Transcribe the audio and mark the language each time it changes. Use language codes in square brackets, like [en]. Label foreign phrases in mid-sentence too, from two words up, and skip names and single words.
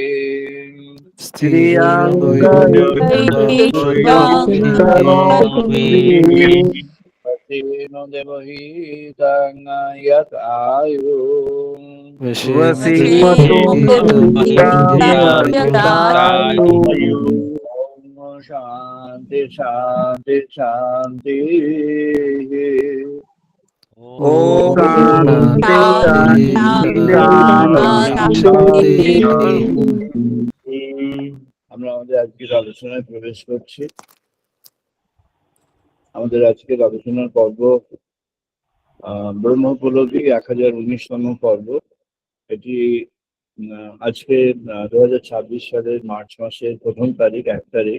[sa] पतिनो देवहितं यतायु ओम शांति शांति शांति Om Shanti, Shanti. [bn] আমরা আমাদের আজকের আলোচনায় প্রবেশ করছি। আমাদের আজকের আলোচনার পর্ব ব্রহ্মোপলব্ধি 1019তম পর্ব। এটি আজকে 2026 সালের মার্চ মাসের 1 তারিখ, 1 তারিখ।